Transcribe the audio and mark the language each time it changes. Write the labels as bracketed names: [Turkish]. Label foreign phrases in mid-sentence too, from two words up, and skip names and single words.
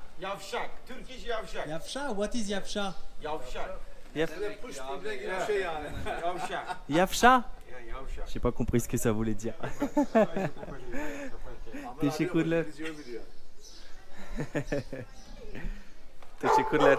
[English] Yavşak. Turkish yavşak. [Turkish] Yavşa? [English] What is yavşa? [Turkish] Yavşak. Push gibi bir şey yani. Yavşak. Yavşa? Yavşak. [French] J'ai pas compris ce que ça voulait dire. [Turkish] Teşekkürler. Teşekkürler.